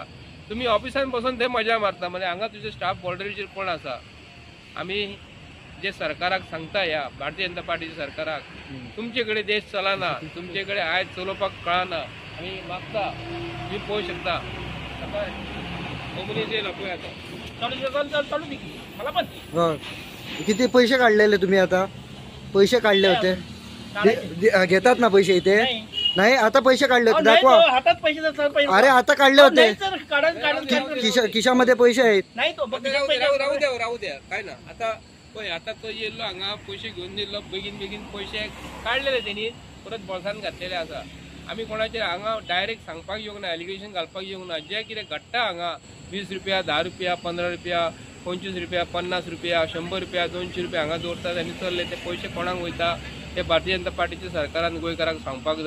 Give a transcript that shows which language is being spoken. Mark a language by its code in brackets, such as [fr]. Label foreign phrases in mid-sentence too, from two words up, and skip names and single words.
[kok] तुम्ही ऑफिसान बसून थंय मजा मारता, म्हणजे हांगा तुजे स्टाफ बॉर्डरीचेर कोण आसा. आमी जे सरकाराक सांगता ह्या भारतीय जनता पार्टीच्या सरकाराक तुमचे कडेन देश चलना, तुमचे कडेन आयज चलोवपाक कळना. आमी मागता तुम्ही पळोवंक शकता आता मनीस येयला पळय आता चालू दी मला पण [mr] किती पैसे काढलेले तुम्ही आता? पैसे काढले होते घेतात ना पैसे इथे? नाही आता पैसे काढले होते दाखवा हातात पैसे. अरे आता काढले होते खिशामध्ये पैसे आहेत. नाही तो राहू द्या काय ना. [kok] आता पळय आता तो येयल्लो हांगा पैसे घेऊन येयल्लो, बेगीन पैसे काढलेले तेणी परत बॉल्सान घातलेले आसा. आमी कोणाचेर हांगा डायरेक्ट सांगपाक येवंक ना, एलिगेशन घालपाक येवंक ना. जे कितें घडटा हांगा 20 रुपया 10 रुपया 15 रुपया 25 रुपया 50 रुपया 100 रुपया 200 रुपया हांगा दवरतात आनी चल्ले ते पयशे कोणाक वयता ते भारतीय जनता पार्टीच्या सरकारान गोंयकारांक सांगपाक जाय.